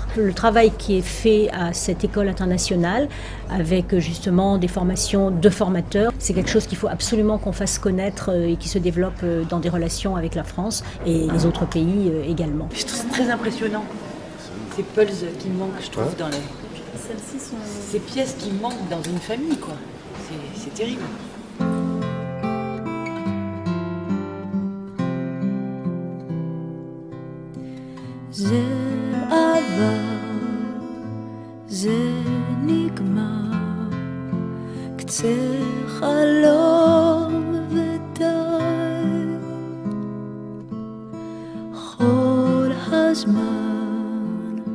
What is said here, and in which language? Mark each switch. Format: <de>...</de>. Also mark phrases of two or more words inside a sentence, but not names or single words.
<fr>Le travail qui est fait à cette école internationale, avec justement des formations de formateurs, c'est quelque chose qu'il faut absolument qu'on fasse connaître et qui se développe dans des relations avec la France et les autres pays également. C'est très impressionnant. Ces pulses qui manquent, je trouve, dans la... Celles-ci sont... Ces pièces qui manquent dans une famille, quoi. C'est terrible.</fr> <he>זה עבר, זה נגמר, קצה חלום ודי, כל הזמן</he>